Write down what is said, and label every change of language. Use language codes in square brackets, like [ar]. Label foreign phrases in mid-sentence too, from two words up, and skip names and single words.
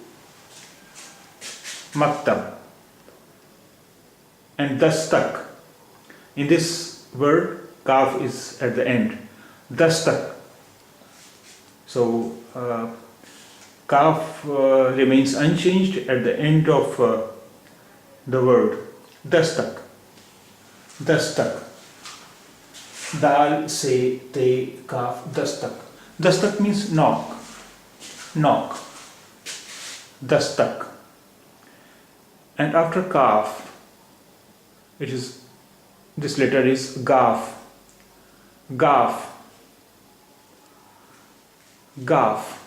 [en] Maktab. And dastak. In this word, kaf is at the end. Dastak. So, kaf remains unchanged at the end of the word. Dastak. Dastak. Dal, se, te, kaf, dastak. Dastak means knock. Knock. Dastak. And after kaf, this letter is gaf. Gaf. Gaf.